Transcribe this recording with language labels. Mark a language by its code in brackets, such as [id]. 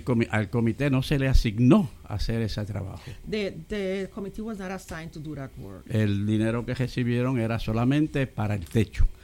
[es] Al comité no se le asignó hacer ese trabajo. [en] The committee was not assigned to do that work. [es] El dinero que recibieron era solamente para el techo.